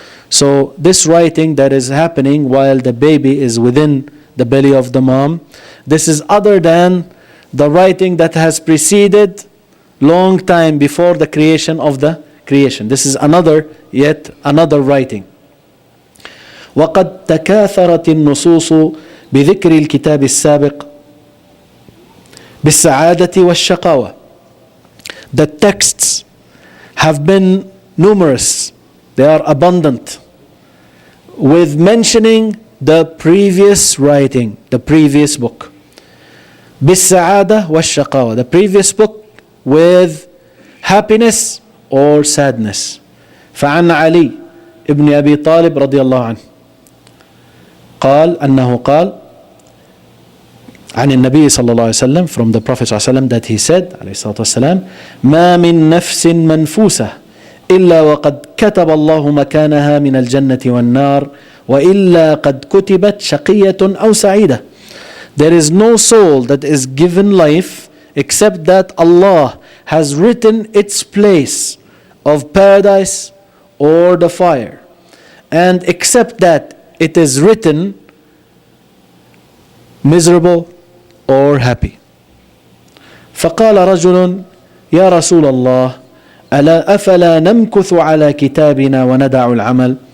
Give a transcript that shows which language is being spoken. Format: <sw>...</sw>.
<en>So this writing that is happening while the baby is within the belly of the mom, this is other than the writing that has preceded long time before the creation of the creation. This is yet another writing.</en> <ar>وقد تكاثرت النصوص بذكر الكتاب السابق بالسعادة والشقاوة.</ar> <en>The texts have been numerous, they are abundant, with mentioning the previous writing, the previous book.</en> <ar>بالسعادة والشقاوة,</ar> <en>the previous book with happiness or sadness.</en> <ar>فعن علي ابن أبي طالب رضي الله عنه قال أنه قال عن النبي صلى الله عليه وسلم,</ar> <en>from the Prophet</en> <ar>صلى الله عليه وسلم,</ar> <en>that he said</en> <ar>عليه الصلاة والسلام: ما من نفس منفوسة إلا وقد كتب الله مكانها من الجنة والنار وإلا قد كتبت شقية أو سعيدة.</ar> <en>There is no soul that is given life except that Allah has written its place of paradise or the fire, and except that it is written miserable or happy.</en> <ar>فقال رجل يا رسول الله أفلا نمكث على كتابنا وندع العمل.</ar>